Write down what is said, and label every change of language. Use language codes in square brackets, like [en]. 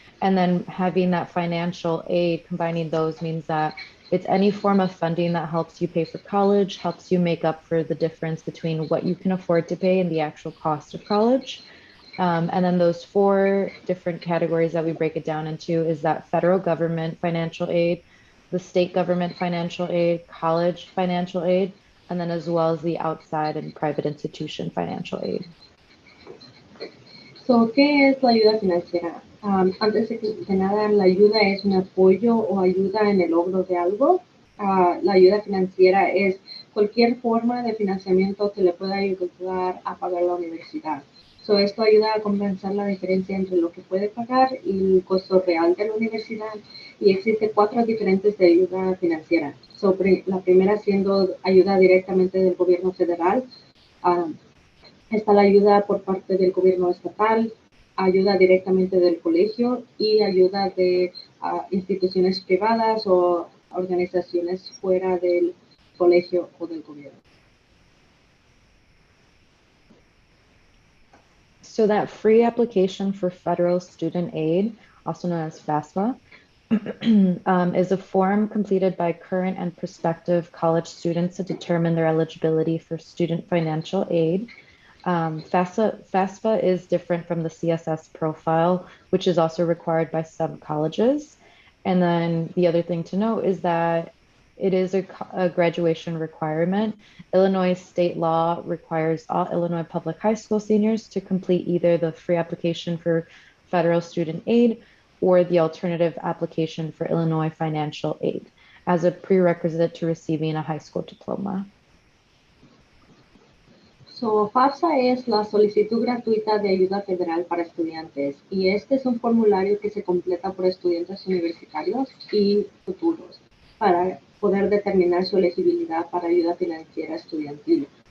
[en] And then having that financial aid, combining those means that it's any form of funding that helps you pay for college, helps you make up for the difference between what you can afford to pay and the actual cost of college. And then those 4 different categories that we break it down into is that federal government financial aid, the state government financial aid, college financial aid, and then as well as the outside and private institution financial aid. [es] ¿Qué es la ayuda financiera? Antes de nada, la ayuda es un apoyo o ayuda en el logro de algo. La ayuda financiera es cualquier forma de financiamiento que le pueda ayudar a pagar la universidad. Esto ayuda a compensar la diferencia entre lo que puede pagar y el costo real de la universidad. Y existen 4 diferentes de ayuda financiera. La primera siendo ayuda directamente del gobierno federal. Está la ayuda por parte del gobierno estatal, ayuda directamente del colegio y ayuda de instituciones privadas o organizaciones fuera del colegio o del gobierno. [en] So that free application for federal student aid, also known as FAFSA, is a form completed by current and prospective college students to determine their eligibility for student financial aid. FAFSA is different from the CSS profile, which is also required by some colleges. And then the other thing to note is that it is a graduation requirement. Illinois state law requires all Illinois public high school seniors to complete either the free application for federal student aid or the alternative application for Illinois financial aid as a prerequisite to receiving a high school diploma. [es] FAFSA es la solicitud gratuita de ayuda federal para estudiantes y este es un formulario que se completa por estudiantes universitarios y futuros para poder determinar su elegibilidad para ayuda financiera estudiantil.